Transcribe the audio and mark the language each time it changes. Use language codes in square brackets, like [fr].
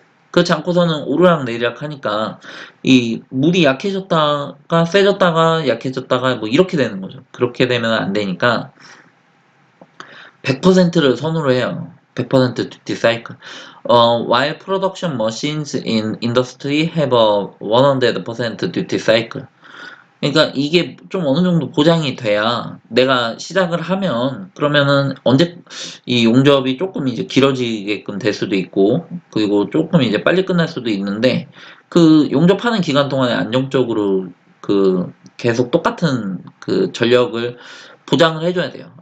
[ko] 그렇지 않고서는 오르락내리락 하니까 이 물이 약해졌다가 세졌다가 약해졌다가 뭐 이렇게 되는 거죠. 그렇게 되면 안 되니까 100%를 선호를 해요. [en] 100% duty cycle. While production machines in industry have a 100% duty cycle. [ko] 그러니까 이게 좀 어느 정도 보장이 돼야 내가 시작을 하면 그러면은 언제 이 용접이 조금 이제 길어지게끔 될 수도 있고 그리고 조금 이제 빨리 끝날 수도 있는데 그 용접하는 기간 동안에 안정적으로 그 계속 똑같은 그 전력을 보장을 해줘야 돼요.